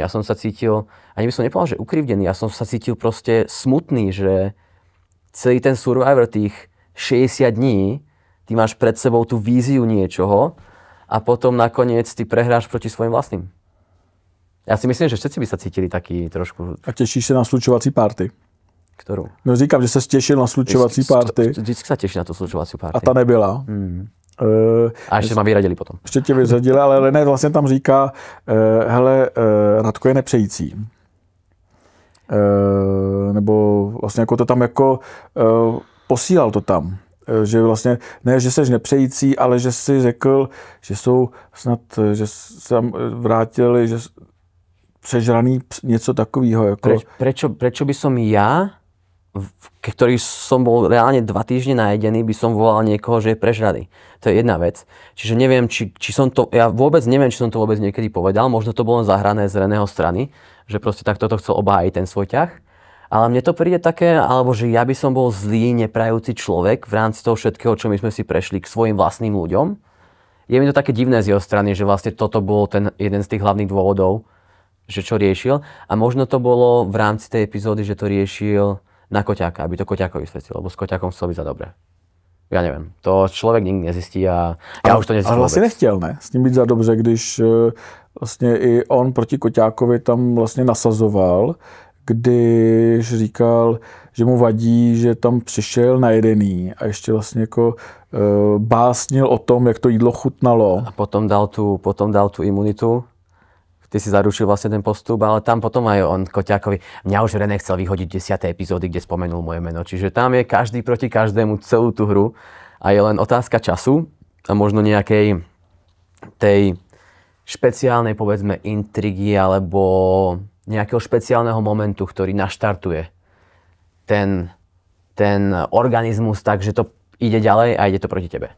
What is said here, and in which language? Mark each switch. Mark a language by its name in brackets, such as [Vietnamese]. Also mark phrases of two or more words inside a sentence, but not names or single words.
[Slovak] Ja som sa cítil, ani by som nepovedal, že ukrivdený. Ja som sa cítil proste smutný, že celý ten Survivor tých 60 dní, ty máš pred sebou tú víziu niečoho a potom nakoniec ty prehráš proti svojim vlastným. Já si myslím, že všetci by sa cítili taký trošku... [Czech] A těšíš se na slučovací party? Kterou? No říkám, že se těšil na slučovací party. Vždycky sa teší na tu slučovací party. A ta nebyla. [Slovak] A ještě ma vyradili potom. [Czech] Ještě tě vyřadili, ale René vlastně tam říká, hele, Radko je nepřející. Nebo vlastně jako to tam jako posílal to tam. Že vlastně, ne, že seš nepřející, ale že si řekl, že jsou snad, že se tam vrátili, že přežraný něco takového. Jako... [Slovak] Prečo by som ja, ktorý som bol reálne 2 týždne najedený, by som volal niekoho, že je prežraný. To je jedna vec. Čiže neviem, či som to, ja vôbec neviem, či som to vôbec niekedy povedal, možno to bolo zahrané z Reného strany, že proste takto to chcel obhájiť ten svoj ťah. Ale mne to príde také, alebo že ja by som bol zlý, neprajúci človek v rámci toho všetkého, čo my sme si prešli k svojim vlastným ľuďom. Je mi to také divné z jeho strany, že vlastne toto bol ten jeden z tých hlavných dôvodov, že čo riešil. A možno to bolo v rámci tej epizódy, že to riešil na Koťáka, aby to Koťákovi vysvetlil, lebo s Koťákom chcel byť za dobré. [Czech] Já nevím, to člověk nikdy nezjistí a já už to nezjistím. Ale vlastně nechtěl, ne? S ním být za dobře, když vlastně i on proti Koťákovi tam vlastně nasazoval, když říkal, že mu vadí, že tam přišel najedený a ještě vlastně jako básnil o tom, jak to jídlo chutnalo. A potom dal tu imunitu. [Slovak] Ty si zaručil vlastne ten postup, ale tam potom aj on Koťákovi, mňa už René chcel vyhodiť 10. epizódy, kde spomenul moje meno. Čiže tam je každý proti každému celú tú hru a je len otázka času a možno nejakej tej špeciálnej, povedzme, intrigy alebo nejakého špeciálneho momentu, ktorý naštartuje ten organizmus tak, že to ide ďalej a ide to proti tebe.